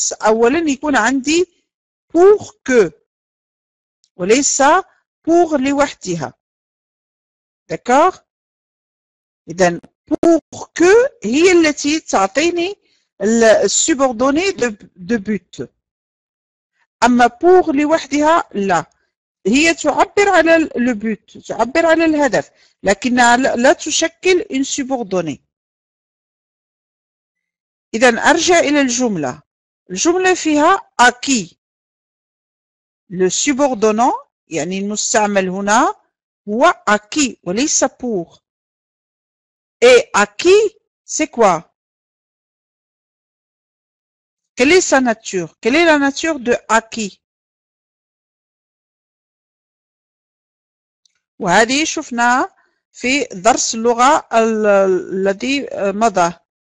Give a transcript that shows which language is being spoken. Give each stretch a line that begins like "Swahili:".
Arabic: أولا يكون عندي pour que وليس pour لوحدها. d'accord؟ إذن pour que هي التي تعطيني السوبردوني de but. أما pour لوحدها لا، هي تعبر على le but، تعبر على الهدف، لكنها لا تشكل
French: une subordonnée.
Arabic: إذن أرجع إلى الجملة. الجملة فيها à qui. le subordonnant يعني المستعمل هنا هو à qui وليس pour.
French: Et à qui, c'est quoi? Quelle est sa nature? Quelle est la nature de à qui?
Arabic: وهذه شفناها في درس اللغة الذي مضى.